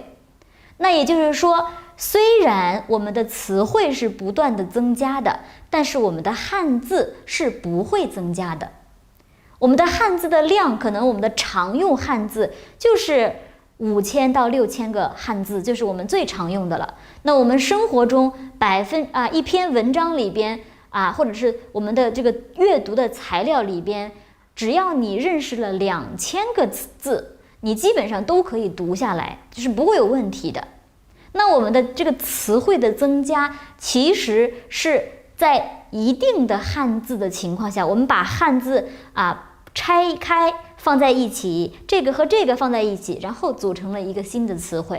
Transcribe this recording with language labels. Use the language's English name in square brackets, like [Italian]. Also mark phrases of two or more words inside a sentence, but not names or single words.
[Chinese] 那也就是說，雖然我們的詞彙是不斷的增加的，但是我們的漢字是不會增加的。我們的漢字的量，可能我們的常用漢字就是5000到6000個漢字，就是我們最常用的了。那我們生活中一篇文章裡邊或者是我們的這個閱讀的材料裡邊，只要你認識了2000個字，你基本上都可以讀下來，就是不會有問題的。那我們的這個詞彙的增加，其實是在一定的漢字的情況下，我們把漢字拆開放在一起，這個和這個放在一起，然後組成了一個新的詞彙。